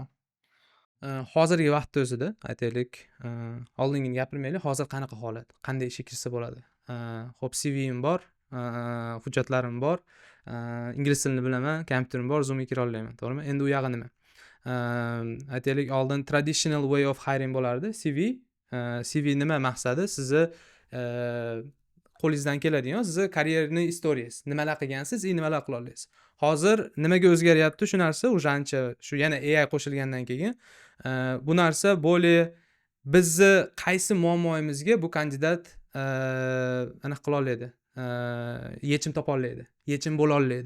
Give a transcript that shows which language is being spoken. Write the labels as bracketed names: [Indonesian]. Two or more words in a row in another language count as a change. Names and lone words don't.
[Uzbek] Hozirgi vaqtda o'zida aytaylik, oldingini gapirmaylik, hozir qanaqa holat, qanday ishga kirsa bo'ladi. Xo'p, CV'im bor, hujjatlarim bor, ingliz tilini bilaman, kompyuterim bor, Zoomga kira olmayman, to'g'rimi? Endi u yog'i nima? Aytaylik, oldin [English] traditional way of hiring [Uzbek] bo'lardi, CV. CV nima maqsadi? Sizni qo'lingizdan keladigan, sizni karyerni istoriyasi, nimalar qilgansiz, nimalar qila olasiz. Hozir nimaga o'zgaryapti shu narsa? O'shancha shu yana AI qo'shilgandan keyin bu narsa bo'lay bizni qaysi muammoyimizga bu kandidat aniq qila oladi, yechim topa oladi, yechim bo'la oladi.